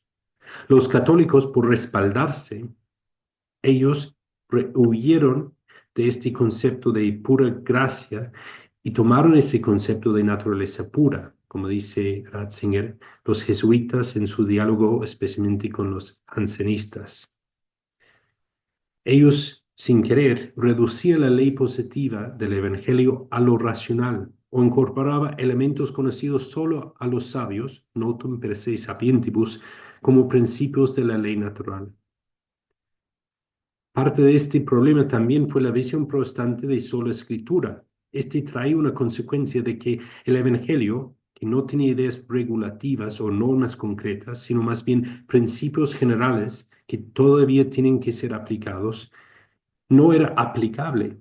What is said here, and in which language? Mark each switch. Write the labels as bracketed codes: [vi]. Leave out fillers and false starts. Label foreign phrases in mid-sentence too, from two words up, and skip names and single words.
[es] Los católicos, por respaldarse, ellos huyeron de este concepto de pura gracia y tomaron ese concepto de naturaleza pura, como dice Ratzinger, los jesuitas en su diálogo especialmente con los jansenistas. Ellos, sin querer, reducían la ley positiva del Evangelio a lo racional o incorporaba elementos conocidos solo a los sabios, [la] notum per se sapientibus, [es] como principios de la ley natural. Parte de este problema también fue la visión protestante de sola escritura. Este trae una consecuencia de que el Evangelio, que no tenía ideas regulativas o normas concretas, sino más bien principios generales que todavía tienen que ser aplicados, no era aplicable.